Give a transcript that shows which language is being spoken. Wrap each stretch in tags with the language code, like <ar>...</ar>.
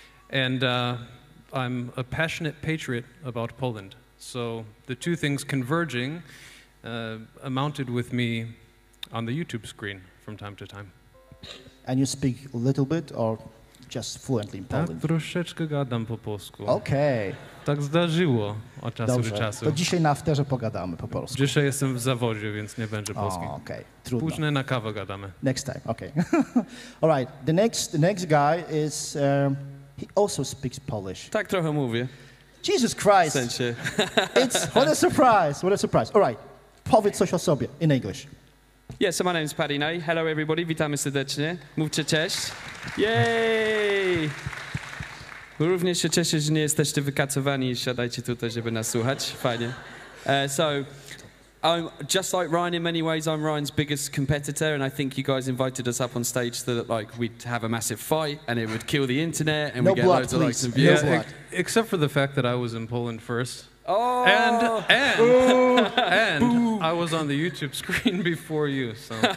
<en>And I'm a passionate patriot about Poland. So the two things converging amounted with me on the YouTube screen from time to time. And you speak a little bit or just fluently in Polish?</en> <pl>Tak, troszeczkę gadam po polsku. Okej. Tak zdarzyło od czasu do czasu. To dzisiaj na afterze pogadamy po polsku. Dzisiaj jestem w zawodzie, więc nie będzie polski. Okej, trudno. Później na kawę gadamy.</pl> <en>Next time, okay. All right, the next guy is, he also speaks Polish.</en> <pl>Tak trochę mówię.</pl> <en>Jesus Christ.</en> <pl>W sensie.</pl> <en>What a surprise, what a surprise. All right,</en> <pl>powiedz coś o sobie</pl> <en>in English. Yeah, so my name's Paddy Nay. Hello everybody,</en> <pl>witamy serdecznie. Mówcie cześć. Yay! Również się cieszę, że nie jesteście wykacowani i siadajcie tutaj, żeby nas słuchać. Fajnie.</pl> <en>So, I'm just like Ryan in many ways. I'm Ryan's biggest competitor, and I think you guys invited us up on stage so that we'd have a massive fight, and it would kill the internet, and we'd get loads of likes and views. Yeah, except for the fact that I was in Poland first. Oh! And I was on the YouTube screen before you, so.</en>